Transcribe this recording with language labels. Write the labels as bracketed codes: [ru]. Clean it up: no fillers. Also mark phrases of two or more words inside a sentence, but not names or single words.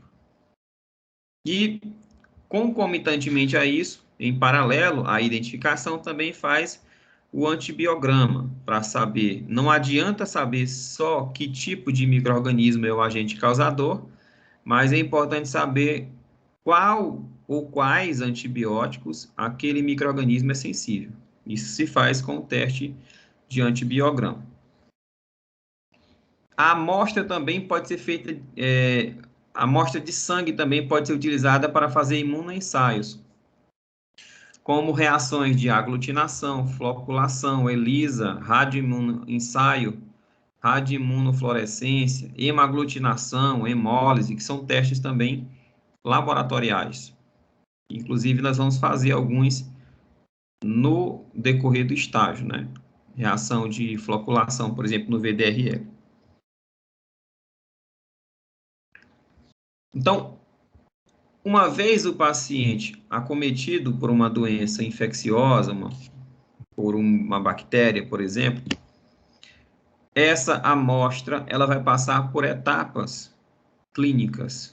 [pt] E, concomitantemente a isso, em paralelo à identificação, também faz o antibiograma, para saber, não adianta saber só que tipo de micro-organismo é o agente causador, mas é importante saber qual ou quais antibióticos aquele micro-organismo é sensível. Isso se faz com o teste de antibiograma. A amostra também pode ser feita, a amostra de sangue também pode ser utilizada para fazer imunoensaios, como reações de aglutinação, floculação, ELISA, radioimunoensaio, radioimunofluorescência, hemaglutinação, hemólise, que são testes também laboratoriais. Inclusive, nós vamos fazer alguns no decorrer do estágio, né? Reação de floculação, por exemplo, no VDRL. Então, uma vez o paciente acometido por uma doença infecciosa, por uma bactéria, por exemplo, essa amostra ela vai passar por etapas clínicas.